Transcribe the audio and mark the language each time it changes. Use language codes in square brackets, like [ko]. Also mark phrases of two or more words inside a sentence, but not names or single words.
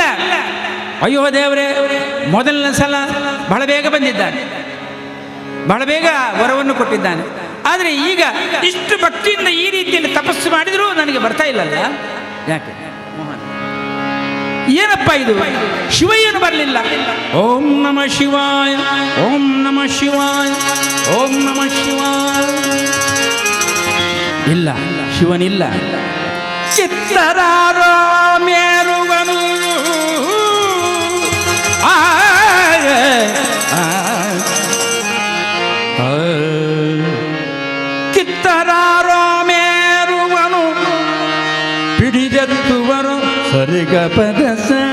[kn] ಅಯ್ಯೋ ದೇವರೇ, ಮೊದಲನೇ ಸಲ ಬಹಳ ಬೇಗ ಬಂದಿದ್ದಾನೆ, ಬಹಳ ಬೇಗ ವರವನ್ನು ಕೊಟ್ಟಿದ್ದಾನೆ. ಆದರೆ ಈಗ ಇಷ್ಟು ಭಕ್ತಿಯಿಂದ ಈ ರೀತಿಯಲ್ಲಿ ತಪಸ್ಸು ಮಾಡಿದರೂ ನನಗೆ ಬರ್ತಾ ಇಲ್ಲಲ್ಲ, ಯಾಕೆ ಮೋಹನ್? ಏನಪ್ಪ ಇದು? ಶಿವ ಏನು ಬರಲಿಲ್ಲ? [sa] ಓಂ ನಮಃ ಶಿವಾಯ, ಓಂ ನಮಃ ಶಿವಾಯ, ಓಂ ನಮಃ ಶಿವಾಯ. [kn] ಇಲ್ಲ, ಶಿವನಿಲ್ಲ. ಚಿತ್ತರಾರೋ ಮೇರುವನು ಕಿತ್ತರಾರೋ ಮೇರುವನು ಪಿಡಿದೆತ್ತುವರು ಸರಿಗ ಪದಸ.